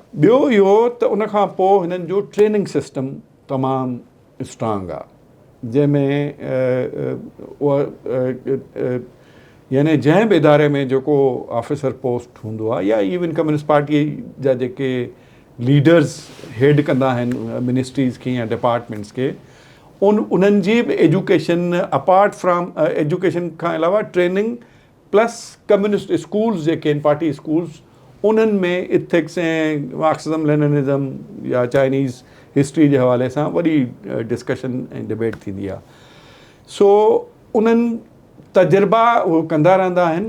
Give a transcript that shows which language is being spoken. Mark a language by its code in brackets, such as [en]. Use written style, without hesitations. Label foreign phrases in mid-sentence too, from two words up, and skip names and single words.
[sd] ॿियो इहो त उन खां पोइ हिननि जो [en] training system [sd] तमामु स्ट्रांग आहे, जंहिंमें उहा यानी जंहिं बि इदारे में जेको [en] officer post [sd] हूंदो आहे या इवन कम्युनिस्ट पार्टीअ जा जेके लीडर्स हेड कंदा आहिनि मिनिस्ट्रीज़ खे या डिपार्टमेंट्स खे, उन्हनि जी बि [en] education apart from education [sd] खां अलावा [en] training plus communist schools [sd] जेके आहिनि [en] party schools, [sd] उन्हनि में इथिक्स ऐं [en] Marxism Leninism [sd] या [en] Chinese history [sd] जे हवाले सां वॾी डिस्कशन ऐं डिबेट थींदी आहे। सो उन्हनि तजुर्बा उहो कंदा रहंदा आहिनि।